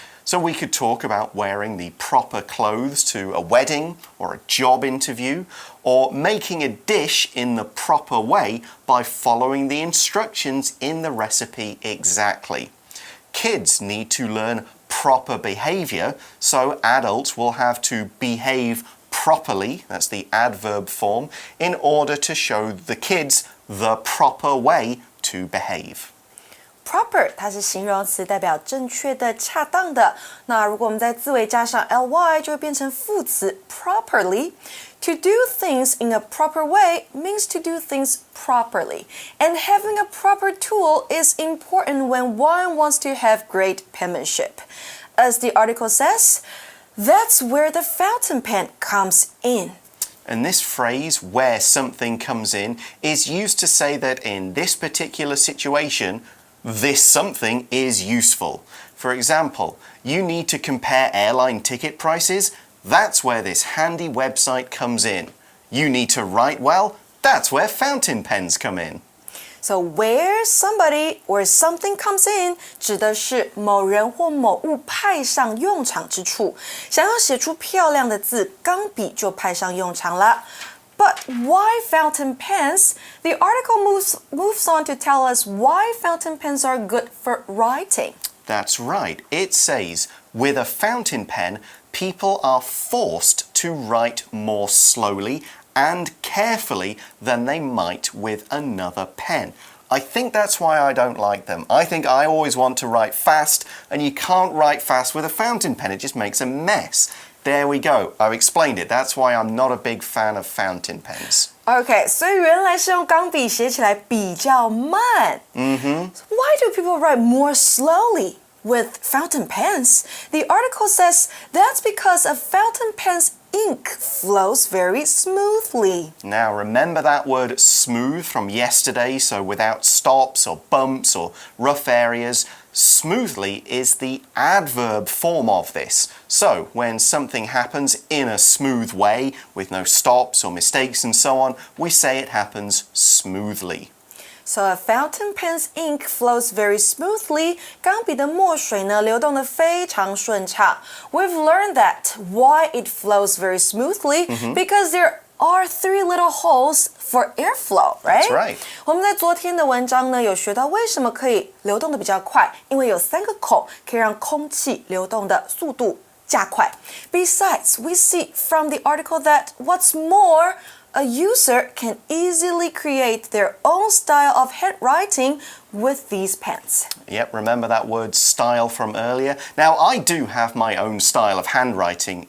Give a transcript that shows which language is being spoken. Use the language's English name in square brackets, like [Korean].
[English] So we could talk about wearing the proper clothes to a wedding or a job interview, or making a dish in the proper way by following the instructions in the recipe exactly. Kids need to learn proper behavior, so adults will have to behave properly, that's the adverb form, in order to show the kids the proper way to behave. [Chinese] Proper 它是形容词，代表正确的、恰当的。那如果我们在字尾加上 ly， 就会变成副词 properly。 [English] To do things in a proper way means to do things properly. And having a proper tool is important when one wants to have great penmanship. As the article says, that's where the fountain pen comes in. And this phrase, where something comes in, is used to say that in this particular situation, this something is useful. For example, you need to compare airline ticket prices. That's where this handy website comes in. You need to write well. That's where fountain pens come in. So where somebody or something comes in [Chinese] 指的是某人或某物派上用场之处。想要写出漂亮的字，钢笔就派上用场了。 [English] But why fountain pens? The article moves on to tell us why fountain pens are good for writing. That's right. It says, with a fountain pen, people are forced to write more slowly and carefully than they might with another pen. I think that's why I don't like them. I think I always want to write fast, and you can't write fast with a fountain pen. It just makes a mess. There we go. I've explained it. That's why I'm not a big fan of fountain pens. [Chinese] Okay, 所以原来是用钢笔写起来比较慢。 [English] Why do people write more slowly with fountain pens? The article says that's because a fountain pen's ink flows very smoothly. Now remember that word smooth from yesterday, so without stops or bumps or rough areas. Smoothly is the adverb form of this. So when something happens in a smooth way, with no stops or mistakes and so on, we say it happens smoothly. So a fountain pen's ink flows very smoothly. [Chinese] 钢笔的墨水呢，流动得非常顺畅。 [English] We've learned that why it flows very smoothly because there are 3 little holes for airflow, right? That's right. [Chinese] 我们在昨天的文章呢，有学到为什么可以流动的比较快，因为有3个孔可以让空气流动的速度加快。 [English] Besides, we see from the article that what's more, a user can easily create their own style of handwriting with these pens. Yep, remember that word style from earlier? Now, I do have my own style of handwriting.